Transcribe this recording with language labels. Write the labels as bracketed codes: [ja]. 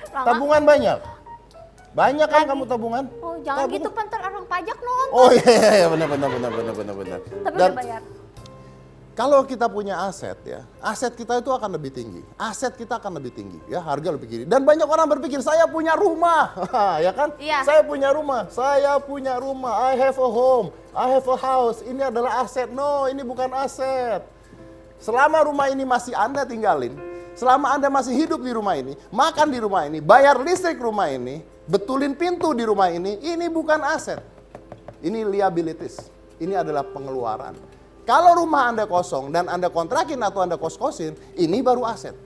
[id] Tabungan banyak. Banyak kan kamu tabungan? Oh, jangan gitu pantar orang pajak nonton. Oh iya, benar. Tapi Dan udah bayar. kalau kita punya aset ya, aset kita itu akan lebih tinggi. Aset kita akan lebih tinggi ya, harga lebih tinggi. Dan banyak orang berpikir saya punya rumah, ya kan? Iya. Saya punya rumah, [en] I have a home, I have a house. [id] Ini adalah aset. No, ini bukan aset. Selama rumah ini masih Anda tinggalin, selama Anda masih hidup di rumah ini, makan di rumah ini, bayar listrik rumah ini, betulin pintu di rumah ini bukan aset. Ini liabilities. Ini adalah pengeluaran. Kalau rumah Anda kosong dan Anda kontrakin atau Anda kos-kosin, ini baru aset.